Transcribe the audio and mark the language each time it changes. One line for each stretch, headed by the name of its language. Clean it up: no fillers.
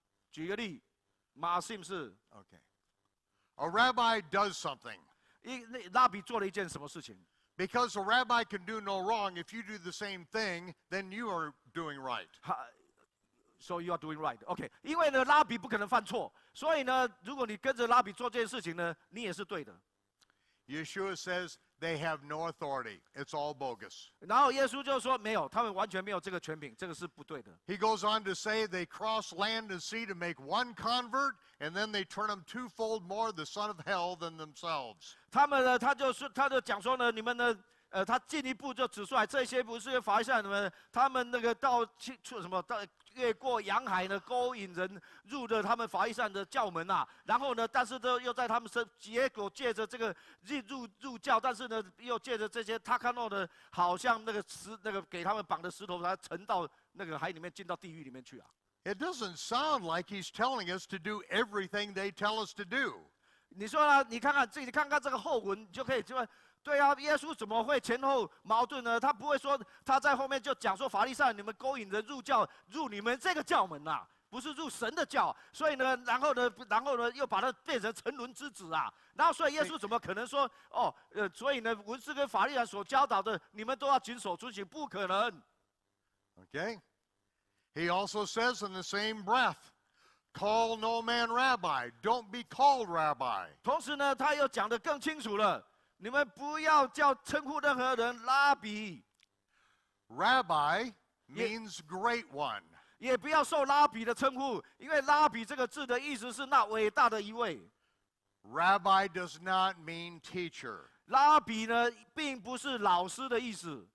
Chinese: 举个例 ，ma'asim 是
English: Okay. A rabbi does something.
Chinese: 拉比做了一件什么事情？
English: Because a rabbi can do no wrong, if you do the same thing, then you are doing right. So you are doing right.
Chinese: OK， 因为呢，拉比不可能犯错，所以呢，如果你跟着拉比做这件事情呢，你也是对的。
English: Yeshua says they have no authority. It's all bogus.
Chinese: 然后耶稣就说没有，他们完全没有这个权柄，这个是不对的。
English: He goes on to say they cross land and sea to make one convert, and then they turn them twofold more the son of hell than themselves.
Chinese: 他们呢，他就讲说呢，你们呢，他进一步就指出来，这些不是法利赛人们，他们那个到什么到越过洋海呢，勾引人入了他们法利赛人的教门啊。然后呢，但是呢又在他们结果借着这个入教，但是呢又借着这些他看到的，好像那个给他们绑的石头，他沉到那个海里面，进到地狱里面去啊。
English: It doesn't sound like he's telling us to do everything they tell us to do.
Chinese: 你说呢？你看看自己看看这个后文，你就可以就对啊，耶稣怎么会前后矛盾呢？他不会说他在后面就讲说法利赛人你们勾引人入你们这个教门呐、不是入神的教，所以呢，然后呢又把它变成沉沦之子啊。然后所以耶稣怎么可能说所以呢文士跟法利赛人所教导的，你们都要谨守遵行，不可能。
English: Okay? He also says in the same breath, call no man rabbi, don't be called rabbi.
Chinese: 同时呢，他又讲得更清楚了，你们不要称呼任何人拉比。
English: Rabbi means great one.
Chinese: 也不要受拉比的称呼，因为拉比这个字的意思是那伟大的一位。
English: Rabbi does not mean teacher.
Chinese: 拉比呢，并不是老师的意思。